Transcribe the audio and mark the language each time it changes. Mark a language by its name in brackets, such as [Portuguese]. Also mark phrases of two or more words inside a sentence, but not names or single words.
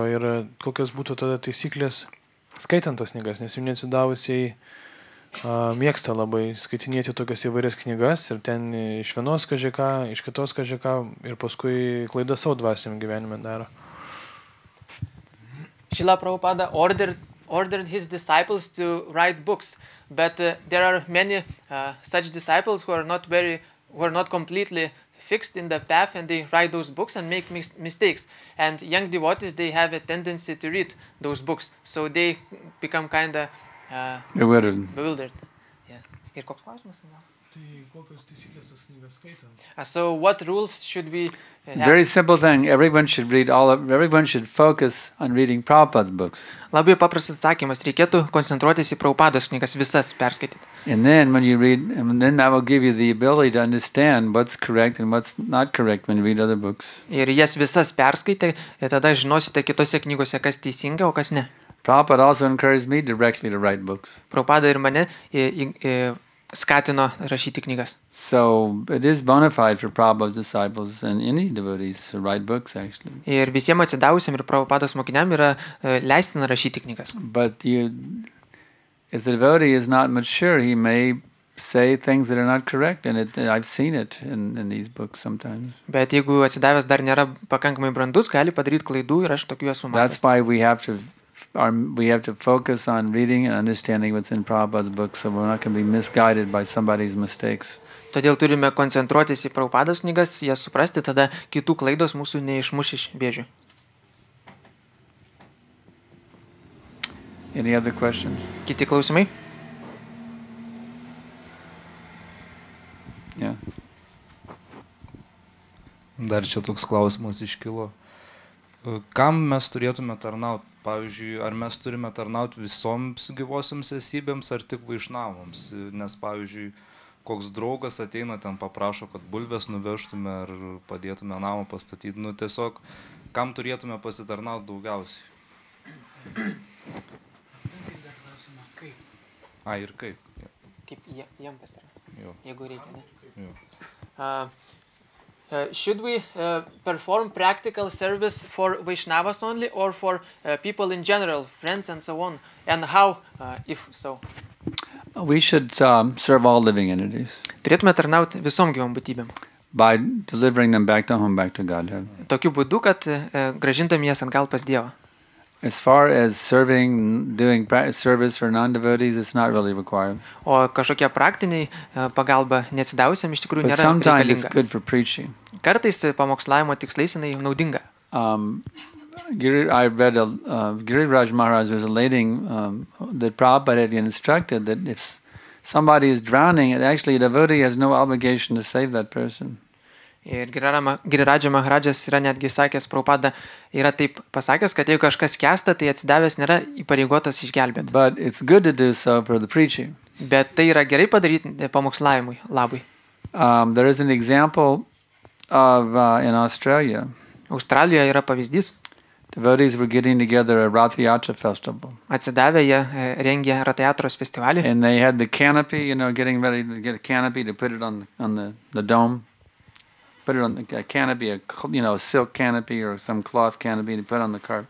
[Lithuanian] Ir kokios būtų tada taisyklės skaitant tas knygas, nes jų neatsidavusiai mėgsta labai skaitinėti tokias įvairias knygas ir ten iš vienos kažką, iš kitos kažką ir paskui klaidą savo dvasiniam gyvenime daro. [English] Srila Prabhupada ordered his disciples to write books, but there are many such disciples who are not completely fixed in the path, and they write those books and make mistakes. And young devotees, they have a tendency to read those books, so they become kind of bewildered. Yeah. [Lithuanian] Ir koks klausimas? [English] So what rules should we have? Very simple thing. Everyone should read everyone should focus on reading Prabhupada's books. [Lithuanian] Labai paprastas atsakymas. Reikėtų koncentruotis į Prabhupados knygas visas perskaityti. [English] And then when you read, and then that will give you the ability to understand what's correct and what's not correct when you read other books. [Lithuanian] Ir jas visas perskaitę, ir tada žinosite kitose knygose, kas teisinga, o kas ne. [English] Prabhupada also encouraged me directly to write books. [Lithuanian] Prabhupada ir mane skatino rašyti knygas. [English] So it is bona fide for Prabhupada's disciples and any devotees to write books actually. [Lithuanian] Ir visiems atsidavusiam ir Prabhupados mokiniam yra leistina rašyti knygas. [English] But if the devotee is not mature, he may say things that are not correct, and I've seen it in these books sometimes. [Lithuanian] Bet jeigu atsidavęs dar nėra pakankamai brandus, gali padaryti klaidų ir aš tokių esu matęs. [English] That's why we have to focus on reading and understanding what's in Prabhupada's books, so we're not going to be misguided by somebody's mistakes. [Lithuanian] Todėl turime koncentruotis į Prabhupados knygas, jas suprasti, tada kitų klaidos mūsų neišmuš iš vėžių. [English] Any other questions? [Lithuanian] Kiti klausimai? [English] Yeah. [Lithuanian] Dar čia toks klausimas iškilo. Kam mes turėtume tarnauti? Pavyzdžiui, ar mes turime tarnauti visoms gyvosioms esybėms ar tik vaišnavams? Nes, pavyzdžiui, koks draugas ateina ten paprašo, kad bulves nuvežtume ar padėtume namą pastatyti. Nu, tiesiog, kam turėtume pasitarnauti daugiausiai? Ir kaip? Kaip jam pasitarnauti? Jeigu reikia, ne? Jo. [English] Should we perform practical service for Vaishnavas only or for people in general, friends and so on? And how, if so? We should serve all living entities. [Lithuanian] Turėtume tarnauti visom gyvom būtybėm. [English] By delivering them back to home, back to Godhead. [Lithuanian] Tokiu būdu, kad grąžindami jas atgal pas Dievą. [English] As far as doing service for non-devotees, it's not really required. [Lithuanian] O kažkokia praktiniai pagalba neatsidavusiam iš tikrųjų nėra reikalinga. [English] But sometimes it's good for preaching. [Lithuanian] Kartais pamokslavimo tikslais jinai naudinga. [English] I read Giriraj Maharaj was relating that Prabhupada had instructed that if somebody is drowning, actually a devotee has no obligation to save that person. [Lithuanian] Ir Giriraj Maharajas yra netgi sakęs, Prabhupada yra taip pasakęs, kad jeigu kažkas skęsta, tai atsidavęs nėra įpareigotas išgelbėti. [English] But it's good to do so for the preaching. [Lithuanian] Bet tai yra gerai padaryti pamokslavimui labui. [English] There is an example of in Australia. [Lithuanian] Australijoje yra pavyzdys. [English] Devotees were getting together a Rath Yatra festival. [Lithuanian] Atsidavę jie rengė Ratayatros festivalį. [English] And they had the canopy, getting ready to get a canopy to put it on the dome. Put it on a canopy, a silk canopy or some cloth canopy to put on the cart.